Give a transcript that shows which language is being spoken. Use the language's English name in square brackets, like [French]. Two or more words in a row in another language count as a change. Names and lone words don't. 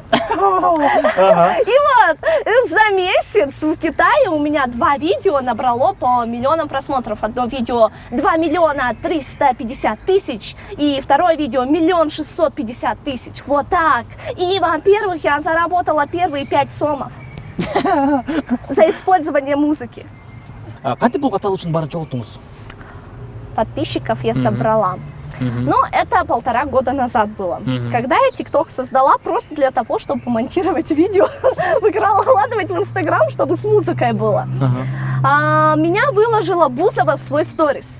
[Russian] И вот за месяц в Китае у меня 2 видео набрало по 1 миллионам просмотров. Одно видео 2 миллиона 350 тысяч и второе видео 1 650 000. Вот так. И, во-первых, я заработала первые 5 сомов. за использование музыки. [Kyrgyz] Кантип бул каталог үчүн баарын чогулттуңуз? [Russian] Подписчиков я собрала. Но это 1,5 года назад было, когда я ТикТок создала просто для того, чтобы помонтировать видео, выкладывать в Инстаграм, чтобы с музыкой было. Меня выложила Бузова в свой сторис.